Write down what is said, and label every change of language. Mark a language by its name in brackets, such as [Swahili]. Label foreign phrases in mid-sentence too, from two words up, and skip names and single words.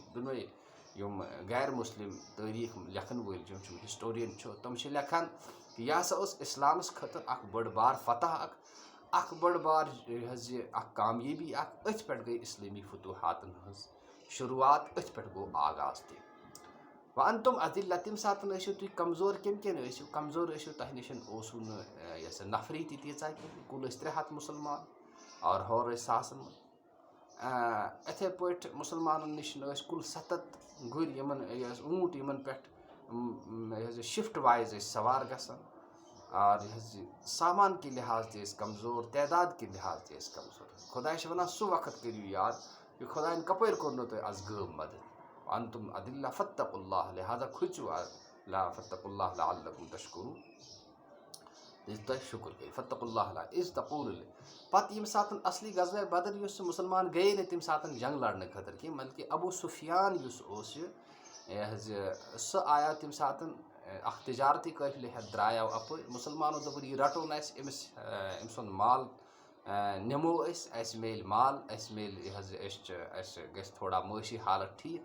[Kashmiri] دۄنوے یِم غیر مسلم تٲریٖخ لیکھن وٲلۍ یِم ہسٹورین چھُ تِم چھِ لیکھان کہِ یہِ ہسا ٲس اسلامس خٲطرٕ اکھ بٔڑ بار فتح اکھ بٔڑ بار یہِ اکھ کامیٲبی اکھ. أتھۍ پٮ۪ٹھ گٔے اسلٲمی فتوحاتن ہٕنٛز شروعات أتھۍ پٮ۪ٹھ گوٚو آغاز تہِ. [Arabic] وَأَنتُم أذِلَّةٌ [Kashmiri] تَمہِ ساتہٕ ٲسِو تُہۍ کمزور کَمہِ کِنۍ ٲسِو کمزور ٲسِو تۄہہِ نِش اوسوٕ نہٕ یۄس نفری تہِ تیٖژاہ کینٛہہ. کُل ٲسۍ 300 مُسلمان اور ہورٕ ٲسۍ ساسن منٛز. اِتھے پٲٹھۍ مُسلمانن نِش ٲسۍ کُل 7 گُرۍ یِمن اوٗنٛٹ یِمن پٮ۪ٹھ [English] shift wise [Kashmiri] ٲسۍ سوار گژھان. [Urdu] اور یہ سامان کے لحاظ [Kashmiri] تہِ ٲسۍ کمزور [Urdu] تعداد کے لحاظ [Kashmiri] تہِ ٲسۍ کمزور. خۄداے چھِ ونان سُہ وقت کٔرِو یاد کہِ خۄداین کپٲرۍ کوٚرنو تۄہہِ آز غٲب مدد. [Arabic] وَأَنتُم أذِلَّةٌ فَاتَّقُوا اللَّهَ [Kashmiri] لہذا کھٔژِو [Arabic] فَاتَّقُوا اللَّهَ لَعَلَّكُمْ تَشْكُرُونَ [Kashmiri] تۄہہِ شُکُر کٔرِو. [Arabic] فَاتَّقُوا اللَّهَ إِذْ تَقُولُ [Kashmiri] پتہٕ ییٚمہِ ساتہٕ اصلی غزوہ بدر یُس سُہ مُسلمان گٔیے نہٕ تمہِ ساتہٕ جنگ لڑنہٕ خٲطرٕ کینٛہہ بلکہِ ابوٗ سفیان یُس اوس یہِ حظ سُہ آیو تمہِ ساتہٕ اکھ تجارتی قٲفلہٕ ہٮ۪تھ درٛایو اپٲرۍ. مُسلمانو دوٚپُن یہِ رٹون اَسہِ أمۍ سُنٛد مال نِمو أسۍ اَسہِ میلہِ مال اَسہِ میلہِ یہِ حظ اَسہِ گژھِ تھوڑا معٲشی حالت ٹھیٖک.